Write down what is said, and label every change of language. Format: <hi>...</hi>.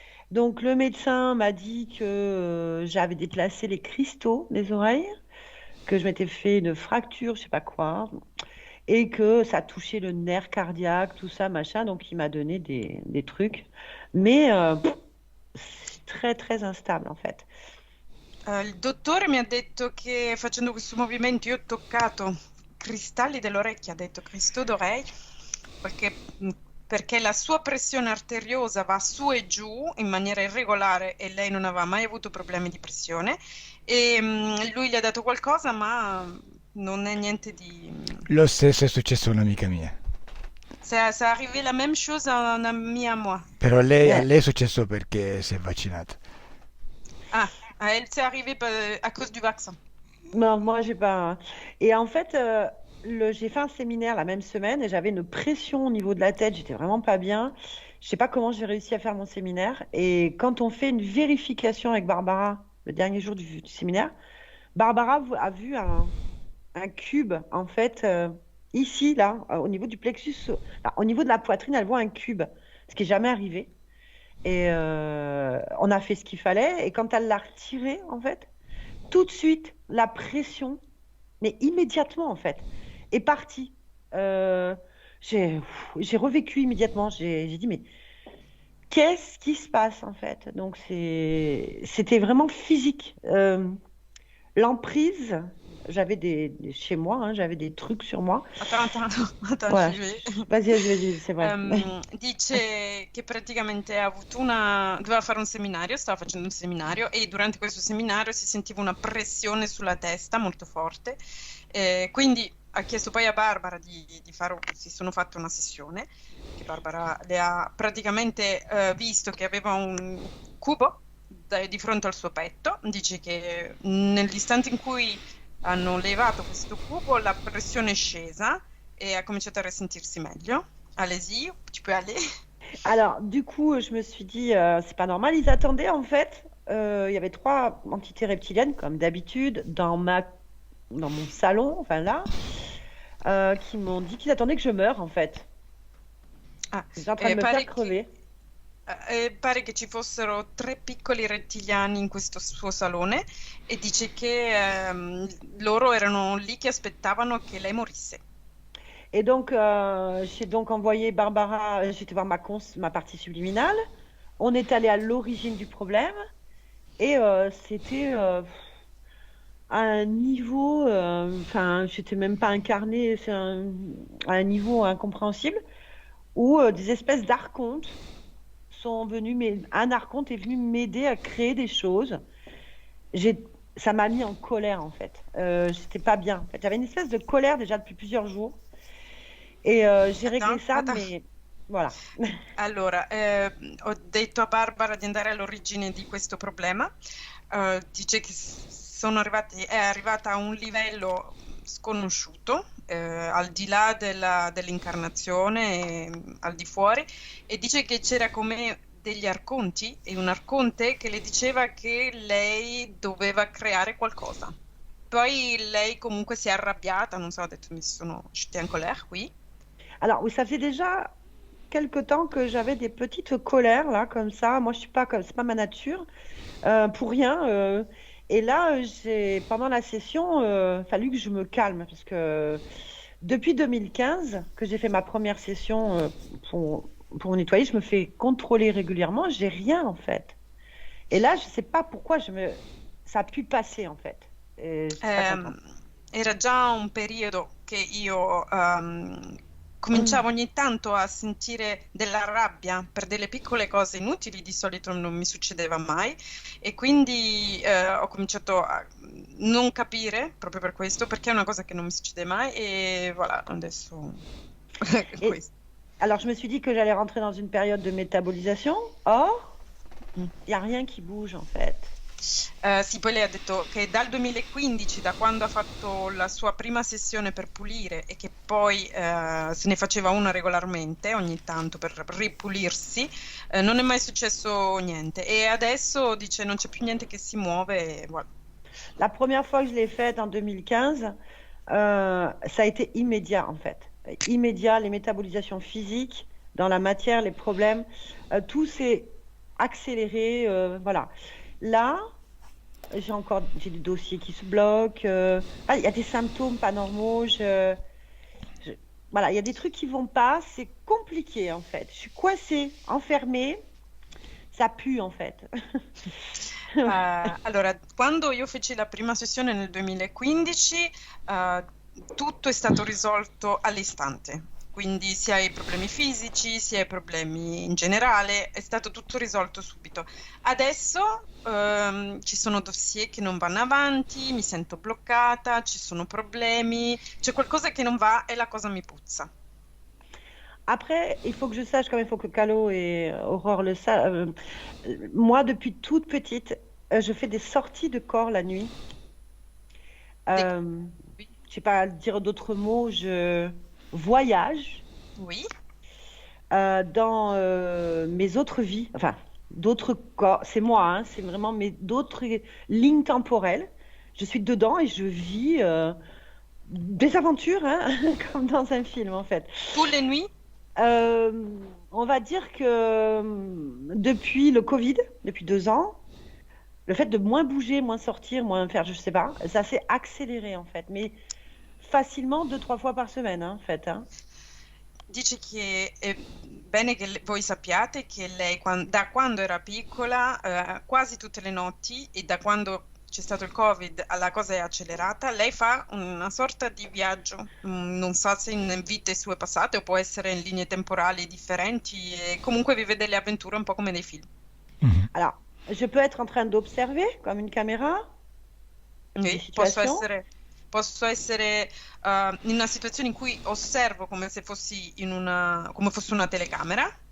<fr>Donc le médecin m'a dit que j'avais déplacé les cristaux des oreilles, que je m'étais fait une fracture, je sais pas quoi, et que ça touchait le nerf cardiaque, tout ça, machin. Donc il m'a donné des trucs. Mais c'est très très instable en fait.</fr> <it>Il dottore mi ha detto che facendo questo movimento io ho toccato cristalli dell'orecchia, ha detto</it> <fr>cristaux d'oreille,</fr> <it>perché, perché la sua pressione arteriosa va su e giù in maniera irregolare e lei non aveva mai avuto problemi di pressione e lui gli ha dato qualcosa ma non è niente di... Lo stesso è successo a un'amica mia.</it> <fr>Ça arrivé la même chose à un ami à moi.</fr> <it>Però a</it> <fr>Ouais.</fr> <it>lei è successo perché si è vaccinata.</it> <fr>Ah, à elle c'est arrivé à cause du vaccin. Non, moi, j'ai pas. Et en fait, j'ai fait un séminaire la même semaine et j'avais une pression au niveau de la tête. J'étais vraiment pas bien. Je sais pas comment j'ai réussi à faire mon séminaire. Et quand on fait une vérification avec Barbara, le dernier jour du séminaire, Barbara a vu un cube, en fait, ici, là, au niveau du plexus, là, au niveau de la poitrine, elle voit un cube, ce qui est jamais arrivé. Et on a fait ce qu'il fallait. Et quand elle l'a retiré, en fait, tout de suite, la pression, mais immédiatement en fait, est partie. Euh, j'ai revécu immédiatement. J'ai dit, mais qu'est-ce qui se passe en fait? Donc c'était vraiment physique. L'emprise, chez moi, hein, j'avais des trucs sur moi. Attends, Voilà. j'y vais. Vas-y, c'est vrai.</fr> <it>Dice che praticamente ha avuto doveva fare un seminario, stava facendo un seminario e durante questo seminario si sentiva una pressione sulla testa molto forte, quindi ha chiesto poi a Barbara di fare, si sono fatte una sessione perché Barbara le ha praticamente visto che aveva un cubo di fronte al suo petto. Dice che nell'istante in cui hanno levato questo cubo, la pressione è scesa</it> <fr>et a commencé à</fr> <it>ressentirsi meglio.</it> <fr>Allez-y, tu peux aller. Alors, du coup, je me suis dit, c'est pas normal. Ils attendaient, en fait. Il y avait 3 entités reptiliennes, comme d'habitude, dans mon salon, enfin là, qui m'ont dit qu'ils attendaient que je meure, en fait. Ah, Ils étaient en train de me</fr> <it>pare</it> <fr>faire crever.</fr> <it>pare che ci fossero 3 piccoli rettiliani in questo suo salone e dice che loro erano lì che aspettavano che lei morisse.</it> <fr>Et donc, j'ai donc envoyé Barbara, j'étais voir ma partie subliminale. On est allé à l'origine du problème. Et c'était à un niveau, enfin, j'étais même pas incarnée, à un niveau incompréhensible, où des espèces d'archontes sont venus, mais un archonte est venu m'aider à créer des choses. Ça m'a mis en colère en fait. J'étais pas bien. En fait, j'avais une espèce de colère déjà depuis plusieurs jours, et j'ai réglé ça, mais voilà.</fr> <it>Allora, ho detto a Barbara di andare all'origine di questo problema. Dice che è arrivata a un livello sconosciuto, al di là dell'incarnazione, al di fuori, e dice che c'era come degli arconti e un arconte che le diceva che lei doveva creare qualcosa. Poi lei comunque si è arrabbiata, non so, ha detto</it> <fr>j'étais en colère, oui. Alors, oui, ça faisait déjà quelque temps que j'avais des petites colères là, comme ça. Moi, je suis pas comme, c'est pas ma nature, pour rien. Et là, pendant la session, fallu que je me calme parce que depuis 2015 que j'ai fait ma première session pour me nettoyer, je me fais contrôler régulièrement. J'ai rien en fait. Et là, je sais pas pourquoi ça a pu passer en fait. Et je suis pas contente.</fr> <it>Era già un periodo che io cominciavo ogni tanto a sentire della rabbia per delle piccole cose inutili, di solito non mi succedeva mai, e quindi ho cominciato a non capire proprio per questo, perché è una cosa che non mi succede mai, et voilà, adesso questo.</it> <fr>Alors, je me suis dit que j'allais rentrer dans une période de métabolisation. Or, il n'y a rien qui bouge en fait.</fr> <it>Sì, poi lei ha detto che dal 2015, da quando ha fatto la sua prima sessione per pulire e che poi se ne faceva una regolarmente ogni tanto per ripulirsi, non è mai successo niente, e adesso dice non c'è più niente che si muove e voilà.</it> <fr>La première fois que je l'ai faite en 2015, ça a été immédiat en fait. Immédiat, les métabolisations physiques dans la matière, les problèmes, tout s'est accéléré, voilà. Là, j'ai des dossiers qui se bloquent. Il y a des symptômes pas normaux. Voilà, il y a des trucs qui vont pas. C'est compliqué en fait. Je suis coincée, enfermée. Ça pue en fait.</fr> <it>Allora, quando io feci la prima sessione nel 2015, tutto è stato risolto all'istante. Quindi sia i problemi fisici, sia i problemi in generale, è stato tutto risolto subito. Adesso ci sono dossier che non vanno avanti, mi sento bloccata, ci sono problemi, c'è qualcosa che non va e la cosa mi puzza.</it> <fr>Après, il faut que je sache, comme il faut que Calo et Aurore le sachent, moi, depuis toute petite, je fais des sorties de corps la nuit. Oui. Je sais pas dire d'autres mots, je voyage Oui. dans mes autres vies, enfin d'autres corps, c'est moi, hein, c'est vraiment d'autres lignes temporelles. Je suis dedans et je vis des aventures, hein, comme dans un film en fait. Toutes les nuits? On va dire que depuis le Covid, depuis 2 ans, le fait de moins bouger, moins sortir, moins faire, je sais pas, ça s'est accéléré en fait, mais facilement 2-3 fois par semaine, hein, en fait. Hein.</fr> <it>Dice che è bene che voi sappiate che lei da quando era piccola, quasi tutte le notti, e da quando c'è stato il Covid la cosa è accelerata, lei fa una sorta di viaggio, non so se in vite sue passate o può essere in linee temporali differenti, e comunque vive delle avventure un po' come dei film.</it> <fr>Alors, je peux être en train d'observer comme une caméra Oui,</fr> <it>posso essere in una situazione in cui osservo come se fossi come fosse una telecamera,</it>